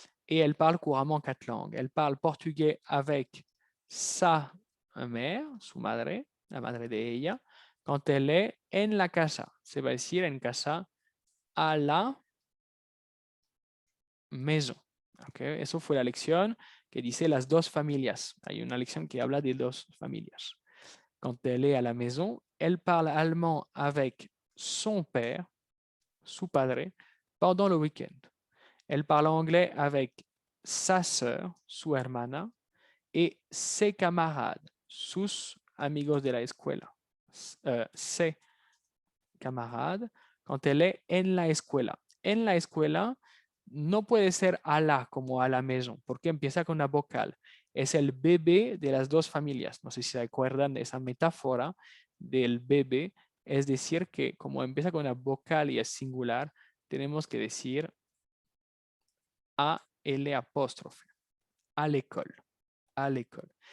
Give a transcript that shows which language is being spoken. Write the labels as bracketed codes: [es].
[fr] Et elle parle couramment 4 langues. Elle parle portugais avec sa mère, [es] su madre, la madre de ella, [fr] quand elle est [es] en la casa. Se va a decir en casa [fr] a la maison. [es] Okay. Eso fue la lección que dice las dos familias. Hay una lección que habla de dos familias. [fr] Quand elle est à la maison, elle parle allemand avec son père, [es] su padre, [fr] pendant le week-end. Elle parle anglais avec sa sœur, [es] su hermana, [fr] et ses camarades, [es] sus amigos de la escuela. [fr] Ses camarades, quand elle est [es] en la escuela. En la escuela no puede ser a la como [fr] a la maison, [es] porque empieza con una vocal. Es el bebé de las dos familias. No sé si se acuerdan de esa metáfora del bebé. Es decir, que como empieza con una vocal y es singular, tenemos que decir a L apóstrofe, [fr] à l'école, à l'école.